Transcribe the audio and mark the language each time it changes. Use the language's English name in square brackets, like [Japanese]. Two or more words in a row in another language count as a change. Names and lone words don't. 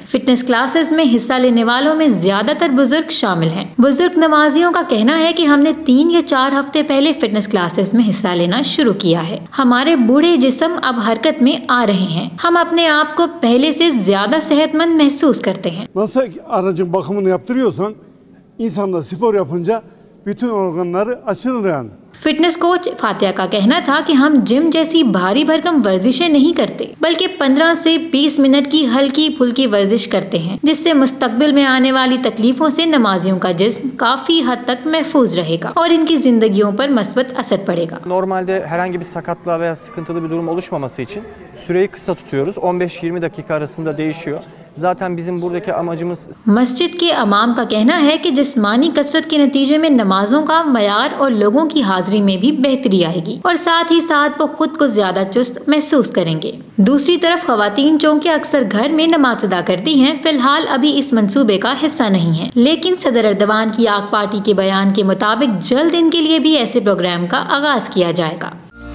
[English] fitness classes [Hindi] में हिस्सा लेने वालों में ज्यादातर बुजुर्ग शामिल हैं। बुजुर्ग नमाजियों का कहना है कि हमने 3 या 4 हफ्ते पहले [English] fitness classes [Hindi] में हिस्सा लेना शुरू किया है। हमारे बूढ़े जिस्म अब हरकत में आ रहे हैं। हम अपने आप को पहले से ज्यादा सेहतमंद महसूस करते हैं। [Turkish] Nasıl aracın bakımını yaptırıyorsan insanda spor yapınca bütün organları açılır yani. [English] fitness coach [Hindi] फातिया का कहना था कि हम जिम जैसी भारी भरकम वर्जिशें नहीं करते, बल्कि 15 से 20 मिनट की हल्की फुल्की वर्जिश करते हैं, जिससे मुस्तकबिल में आने वाली तकलीफों से नमाजियों का जिस्म काफी हद तक महफूज रहेगा और इनकी जिंदगियों पर मस्बत असर पड़ेगा। [Turkish] Normalde herhangi bir sakatlığa veya sıkıntılı bir durum oluşmaması için süreyi kısa tutuyoruz. 15-20 dakika arasında değişiyor. Zaten bizim buradaki amacımız [Hindi] मस्जिद के अमाम का कहना है कि जिस्मानी कसरत के नतीजे में नमाजों का मयार और लोगों की हाजिरी में भी बेहतरी आएगी और साथ ही साथ वो खुद को ज्यादा चुस्त महसूस करेंगे। दूसरी तरफ खवातीन चूंकि अक्सर घर में नमाज अदा करती हैं, फिलहाल अभी इस मंसूबे का हिस्सा नहीं है, लेकिन सदर एर्दोगान की आग पार्टी के बयान के मुताबिक जल्द इनके लिए भी ऐसे प्रोग्राम का आगाज किया जाएगा।